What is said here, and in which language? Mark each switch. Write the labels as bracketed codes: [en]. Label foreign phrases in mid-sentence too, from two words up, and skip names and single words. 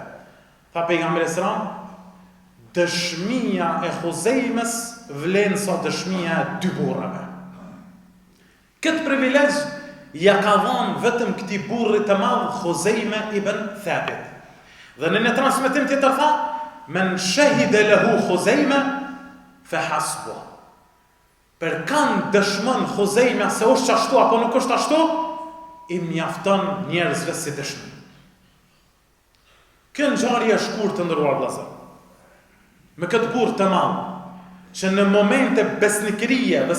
[sq] Tha pejgamberi [ar] عليه السلام, [sq] dëshmia e Huzejmes vlen sa dëshmia e dy burrave. Këtë privilegj ja ka dhënë vetëm këtij burri të madh Huzejme ibn Thabit. Dhe në një transmetim tjetër tha, [ar] من شهد له خزيمة فحسبه. [sq] Per kanë dëshmon Huzejme se është ashtu apo nuk është ashtu, i mjafton njerëzve si dëshmi. Kjo ngjarje e shkurtë të ndëruar vëllezër, me këtë burr të madh, që në momente besnikërie dhe